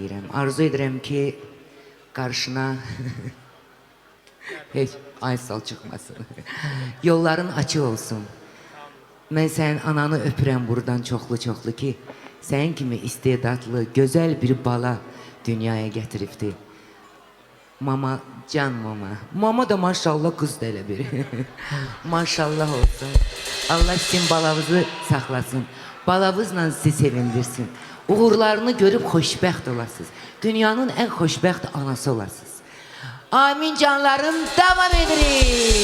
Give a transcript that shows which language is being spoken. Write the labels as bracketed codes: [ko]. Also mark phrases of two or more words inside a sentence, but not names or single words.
[az] Arzu edirəm ki, Qarşına heç Aysal çıxmasın. Yolların açıq olsun. Mən sənin ananı öpürəm buradan çoxlu-çoxlu ki, sənin kimi istedadlı, gözəl bir bala dünyaya gətiribdi. Mama, can mama. Mama da maşallah qız da elə bir. Maşallah olsun. Allah sizin balavızı saxlasın. Balavızla sizi sevindirsin. Uğurlarını görüb xoşbəxt olasınız. Dünyanın ən xoşbəxt anası olasınız. Amin canlarım, devam edirik.